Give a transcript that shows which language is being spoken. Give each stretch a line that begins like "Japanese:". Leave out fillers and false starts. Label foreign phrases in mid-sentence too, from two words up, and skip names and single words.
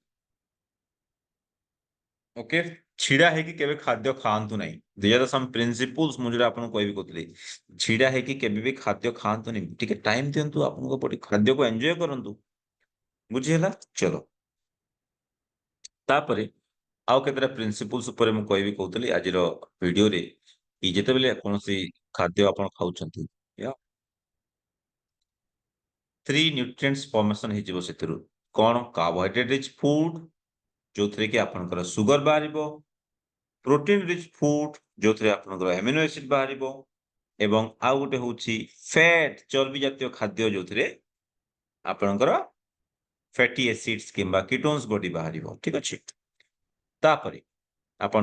Odia: ଓକେ ଛିଡା ହେଇକି କେବେ ଖାଦ୍ୟ ଖାଆନ୍ତୁ ନାହିଁ
English: these are some principles
Odia: ମୁଁ ଯୋଉଟା ଆପଣଙ୍କୁ କହିବି କହୁଥିଲି ଛିଡା ହେଇକି କେବେ ବି ଖାଦ୍ୟ ଖାଆନ୍ତୁନି ଟିକେ ଟାଇମ୍ ଦିଅନ୍ତୁ ଆପଣଙ୍କ ବଡି ଖାଦ୍ୟକୁ ଏନ୍ଜୟ କରନ୍ତୁ ବୁଝିହେଲା ଚଲୋ ତାପରେ ଆଉ କେତେଟା ପ୍ରିନ୍ସିପଲ୍ସ ଉପରେ ମୁଁ କହିବି କହୁଥିଲି ଆଜିର ଭିଡିଓରେ କି ଯେତେବେଳେ କୌଣସି ଖାଦ୍ୟ ଆପଣ ଖାଉଛନ୍ତି
English: three nutrients formation
Odia: ହେଇଯିବ ସେଥିରୁ କଣ
English: carbohydrate rich food
Odia: ଯୋଉଥିରେ କି ଆପଣଙ୍କର ସୁଗର ବାହାରିବ
English: protein rich food
Odia: ଯୋଉଥିରେ ଆପଣଙ୍କର
English: amino acid
Odia: ବାହାରିବ ଏବଂ ଆଉ ଗୋଟେ ହଉଛି ଫ୍ୟାଟ ଚର୍ବି ଜାତୀୟ ଖାଦ୍ୟ ଯୋଉଥିରେ ଆପଣଙ୍କର
English: fatty acids
Odia: କିମ୍ବା
English: ketones body
Odia: ବାହାରିବ ଠିକ ଅଛି ତାପରେ ଆପଣ